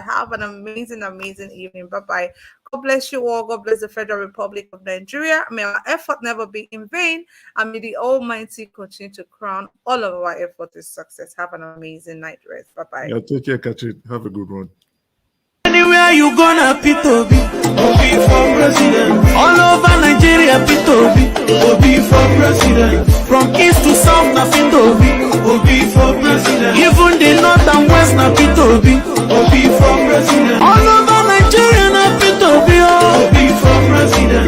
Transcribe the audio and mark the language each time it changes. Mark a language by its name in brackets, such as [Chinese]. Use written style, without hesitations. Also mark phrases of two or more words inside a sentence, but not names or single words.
[English] Have an amazing, amazing evening. Bye-bye. God bless you all. God bless the Federal Republic of Nigeria. May our effort never be in vain. And may the Almighty continue to crown all of our effort with success. Have an amazing night rest. Bye-bye. Yeah, take care, Kachi. Have a good one. Anywhere you gonna P2B, Obi for president. All over Nigeria P2B, Obi for president. From east to south na P2B, Obi for president. Even the north and west na P2B, Obi for president. All over Nigeria na P2B, Obi for president.